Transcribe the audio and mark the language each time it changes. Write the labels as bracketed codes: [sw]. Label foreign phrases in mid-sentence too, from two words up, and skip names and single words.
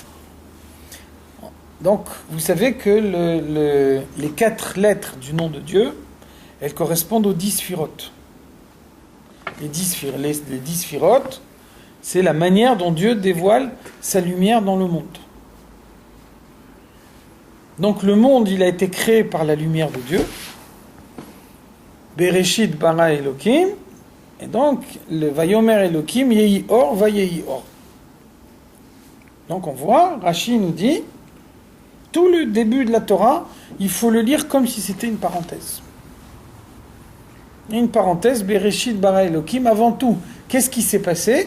[fr] Donc vous savez que les 4 lettres du nom de Dieu, elles correspondent aux 10 sphirotes. Les 10 sphirotes, c'est la manière dont Dieu dévoile sa lumière dans le monde. Donc le monde, il a été créé par la lumière de Dieu. [he] בראשית ברא אלהים. [fr] Et donc, le [he] ויאמר אלהים יהי אור ויהי אור. [fr] Donc on voit, Rashi nous dit, tout le début de la Torah, il faut le lire comme si c'était une parenthèse. Une parenthèse, [he] בראשית ברא אלהים, [fr] avant tout, qu'est-ce qui s'est passé?